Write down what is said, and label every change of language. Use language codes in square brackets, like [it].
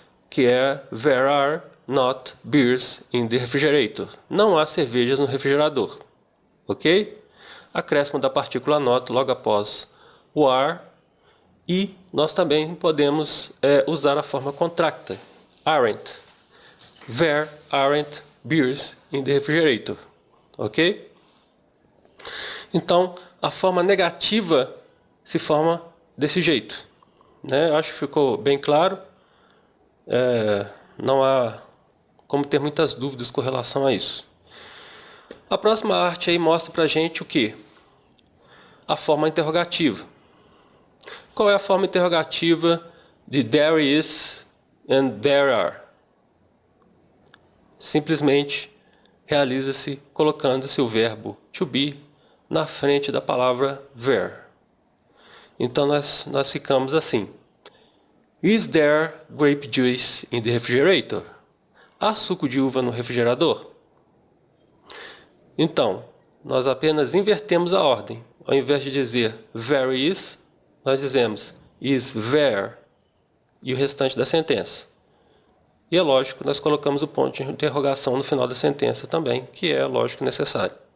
[en] Que é there are not beers in the refrigerator. [pt] Não há cervejas no refrigerador, ok? Acréscimo da partícula not logo após o are, e nós também podemos usar a forma contracta, aren't. [en] There aren't beers in the refrigerator, ok? [pt] Então, a forma negativa se forma desse jeito, né? Acho que ficou bem claro. Não há como ter muitas dúvidas com relação a isso. A próxima arte aí mostra pra gente o que? A forma interrogativa. Qual é a forma interrogativa de [en] there is and there are? [pt] Simplesmente realiza-se colocando-se o verbo to be na frente da palavra there. Então nós ficamos assim. [en] Is there grape juice in the refrigerator? [pt] Há suco de uva no refrigerador? Então, nós apenas invertemos a ordem. Ao invés de dizer [en] there is, [pt] nós dizemos [en] is there [pt] e o restante da sentença. E é lógico, nós colocamos o ponto de interrogação no final da sentença também, que é lógico necessário.